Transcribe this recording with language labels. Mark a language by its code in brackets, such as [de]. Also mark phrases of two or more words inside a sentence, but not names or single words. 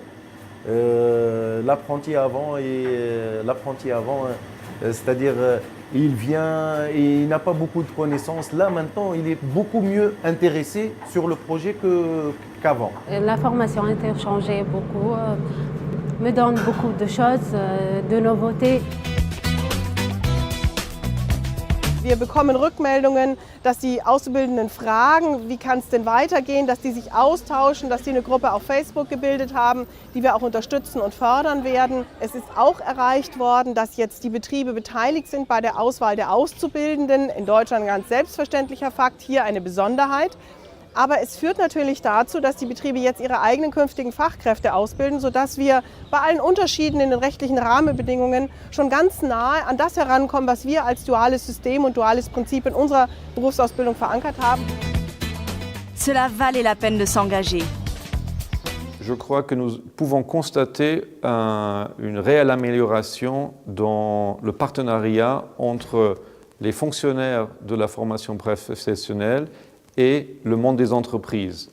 [fr] L'apprenti avant, c'est-à-dire il vient et il n'a pas beaucoup de connaissances. Là maintenant, il est beaucoup mieux intéressé sur le projet qu'avant. La formation interchangée beaucoup, me donne beaucoup de choses, de nouveautés. [de] Wir bekommen Rückmeldungen, dass die Auszubildenden fragen, wie kann es denn weitergehen, dass die sich austauschen, dass sie eine Gruppe auf Facebook gebildet haben, die wir auch unterstützen und fördern werden. Es ist auch erreicht worden, dass jetzt die Betriebe beteiligt sind bei der Auswahl der Auszubildenden. In Deutschland ein ganz selbstverständlicher Fakt, hier eine Besonderheit. Aber es führt natürlich dazu, dass die Betriebe jetzt ihre eigenen künftigen Fachkräfte ausbilden, sodass wir bei allen Unterschieden in den rechtlichen Rahmenbedingungen schon ganz nahe an das herankommen, was wir als duales System und duales Prinzip in unserer Berufsausbildung verankert haben. [fr] Cela valait la peine de s'engager. Je crois que nous pouvons constater une réelle amélioration dans le partenariat entre les fonctionnaires de la formation professionnelle et le monde des entreprises.